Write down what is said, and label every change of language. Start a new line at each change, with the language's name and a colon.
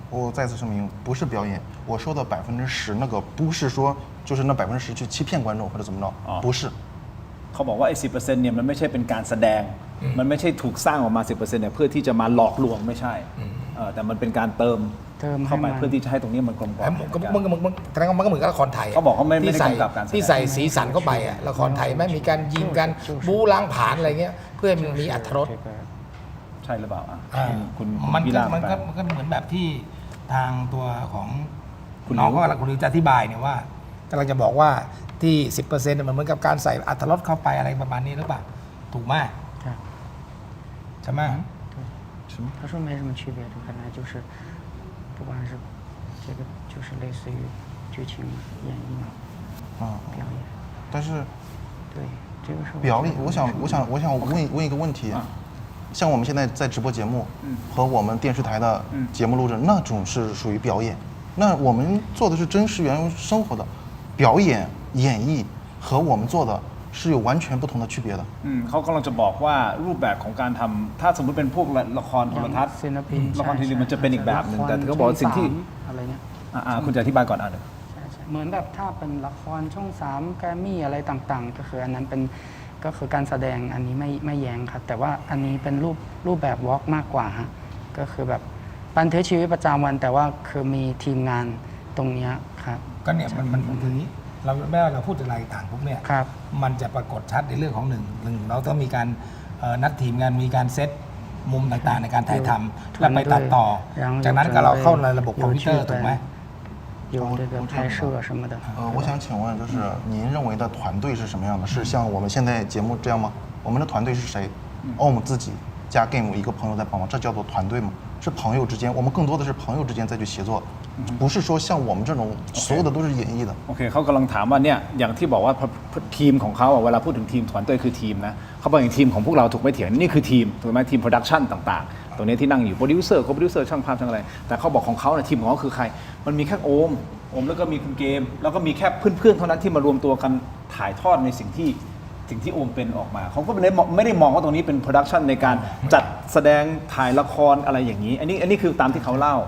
Chinese: 我再次声明不是表演我说的10%那个不是说就是那10%去欺骗观众或者怎么着不是
Thai: เขาบอกว่าไอ้ 10% เนี่ยมันไม่ใช่เป็นการแสดงมันไม่ใช่ถูกสร้างออกมา 10% เนี่ยเพื่อที่จะมาหลอกลวงไม่ใช่แต่มันเป็นการเติมเข้าไปเพื่อที่จะให้ตรงนี้มันกลมกล่อม มันแสดงว่ามันก็เหมือนกับละครไทย เขาบอกเขาไม่ได้กำกับการ ที่ใส่สีสันเข้าไปอะละครไทยไม่มีการยิงกันบู๊ล้างผลาญอะไรเงี้ยเพื่อมันมีอรรถรส ใช่หรือเปล่าคุณ มันก็เหมือนแบบที่ทางตัวของน้องก็คุณจะอธิบายเนี่ยว่ากำลังจะบอกว่าที่ 10% มันเหมือนกับการใส่อรรถรสเข้าไปอะไรประมาณนี้หรือเปล่าถูกไหม ใช่ไหม
Chinese: 他说没什么区别，就本来就是，不管是这个就是类似于剧情演绎嘛，表演。但是对，这个是表演，我想问一个问题，像我们现在在直播节目和我们电视台的节目录制，那种是属于表演，那我们做的是真实原生活的表演演绎，和我们做的是有完全不同的区别的。
Thai: เขากำลังจะบอกว่ารูปแบบของการทำถ้าสมมติเป็นพวกละครโทรทัศน์ละครทีวีมันจะเป็นอีกแบบหนึ่งแต่เขาบอกสิ่งที่ อะไรเนี่ย คุณจะอธิบายก่อนอ่ะ เหมือนแบบถ้าเป็นละครช่อง3แกรมมี่อะไรต่างๆ ก็คืออันนั้นเป็นก็คือการแสดงอันนี้ไม่แย้งครับแต่ว่าอันนี้เป็นรูปแบบวอล์กมากกว่าฮะก็คือแบบบันทึกชีวิตประจำวันแต่ว่าคือมีทีมงานตรงนี้ครับ ก็เนี่ยมันคือนี้เราไม่ว่าเราพูดอะไรต่างปุ๊บเนี่ยมันจะปรากฏชัดในเรื่องของหนึ่งเราต้องมีการนัดทีมงานมีการเซตมุมต่างๆในการถ่ายทำแล้วไปตัดต่อจากนั้นก็เราเข้าในระบบคอมพิวเตอร์ถูกไหม
Chinese: 有这个拍摄什么的。我想请问，就是您认为的团队是什么样的？是像我们现在节目这样吗？我们的团队是谁？OM 自己加 Game 一个朋友在帮忙，这叫做团队吗？是朋友之间，我们更多的是朋友之间再去协作，不是说像我们这种所有的都是演绎的。
Thai: โอเคเขากำลังถามว่าเนี่ยอย่างที่บอกว่าทีมของเขาเวลาพูดถึงทีม团队คือทีมนะเขาบอกอย่างทีมของพวกเราถูกไม่เถียงนี่คือทีมถูกไหมทีมโปรดักชันต่างๆตัวนี้ที่นั่งอยู่โปรดิวเซอร์โคโปรดิวเซอร์ช่างภาพช่างอะไรแต่เขาบอกของเขาเนี่ยทีมของเขาคือใครมันมีแค่โอมแล้วก็มีคุณเกมแล้วก็มีแค่เพื่อนๆเท่านั้นที่มารวมตัวกันถ่ายทอดในสิ่งที่โอมเป็นออกมาเขาก็ไม่ได้มองว่าตรงนี้เป็นโปรดักชันในการจัดแสดงถ่ายละครอะไรอย่างนี้อันนี้คือตามที่เขาเล่า